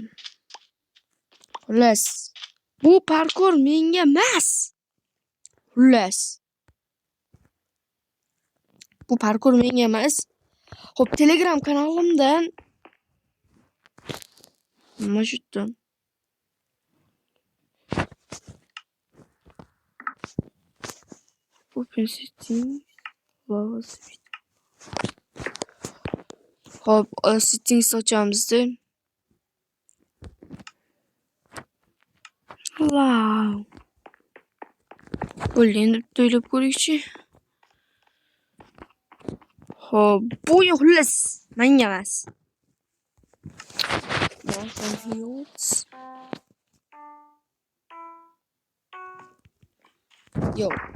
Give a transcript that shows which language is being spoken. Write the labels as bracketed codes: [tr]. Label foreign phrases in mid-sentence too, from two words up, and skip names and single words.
[uz] Xullas, bu parkur menga emas. Hop, Telegram kanalimdan nima jutdim? [en] Open settings, lava switch. [uz] Hop, settings ochamiz-da. Wow. Bo'ldi, endi to'ylab ko'raychi. Hop, bu xullas menga emas. Yo.